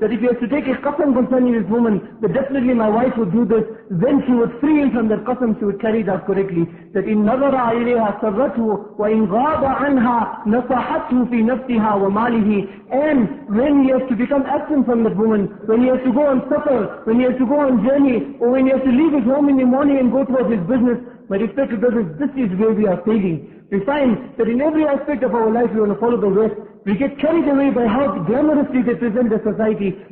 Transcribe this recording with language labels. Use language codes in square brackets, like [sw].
[en] That if he has to take a qasam concerning this woman, that definitely my wife would do this, then she would free him from that qasam, she would carry that correctly. That in [ar] نَظَرَ عَلَيْهَا سَرَّتْهُ وَإِنْ غَابَ عَنْهَا نَصَحَتْهُ فِي نَفْسِهَا وَمَالِهِ. [en] And when he has to become absent from that woman, when he has to go on safar, when he has to go on journey, or when he has to leave his home in the morning and go towards his business, my respected brothers, this is where we are failing. We find that in every aspect of our life we want to follow the West. We get carried away by how glamorously they present their society.